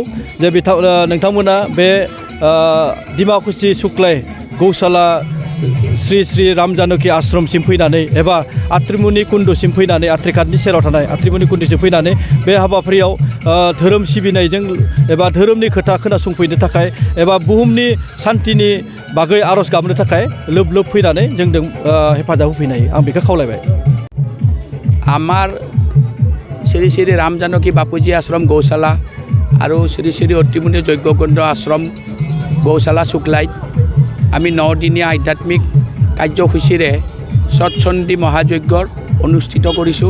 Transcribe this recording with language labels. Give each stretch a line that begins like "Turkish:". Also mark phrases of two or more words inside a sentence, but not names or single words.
Bodo: जे नोंथांमोना बे डिमाकुसी सुक्लाय गौशाला श्री श्री राम जानकी आश्रमसिम फैनानै एबा आत्रिमणि कुंडसिम फैनानै आत्रिघाटनि सेराव थानाय आत्रिमणि कुंडसिम फैनानै बे हाबाफारियाव धोरोम सिबिनायजों एबा धोरोमनि खोथा खोनासंफैनो थाखाय एबा बुहुमनि शान्तिनि बागै आर'ज गाबनो थाखाय लोब लोब फैनानै जोंजों हेफाजाब होफैनो हायो। आं बेखौ खावलायबाय।
Assamese: আমাৰ শ্ৰী শ্ৰী ৰাম জানকী বাপুজী আশ্ৰম গৌশালা আৰু শ্ৰী শ্ৰী অত্ৰিমণি যজ্ঞকুণ্ড আশ্ৰম গৌশালা শুক্লাইত আমি 9 দিনীয়া আধ্যাত্মিক কাৰ্যসূচীৰে সতচণ্ডী মহাযজ্ঞৰ অনুষ্ঠিত কৰিছোঁ।